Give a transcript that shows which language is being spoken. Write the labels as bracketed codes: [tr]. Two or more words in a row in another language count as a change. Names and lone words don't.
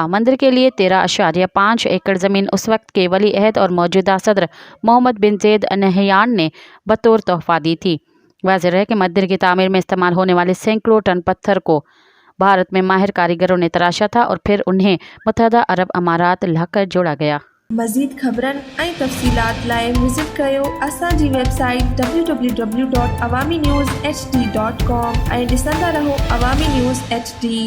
[ur] مندر کے لیے 13.5 ایکڑ زمین اس وقت کے ولی عہد اور موجودہ صدر محمد بن زید ال نہیان نے بطور تحفہ دی تھی۔ واضح ہے کہ مندر کی تعمیر میں استعمال ہونے والے سینکڑوں ٹن پتھر کو بھارت میں ماہر کاریگروں نے تراشا تھا اور پھر انہیں متحدہ عرب امارات لا کر جوڑا گیا۔ [sd] مزید خبرن ऐं तफ़सीलात लाइ विज़िट कयो असांजी वेबसाइट www.awamiNewsHD.com ऐं ॾिसंदा रहो अवामी न्यूज़ HD।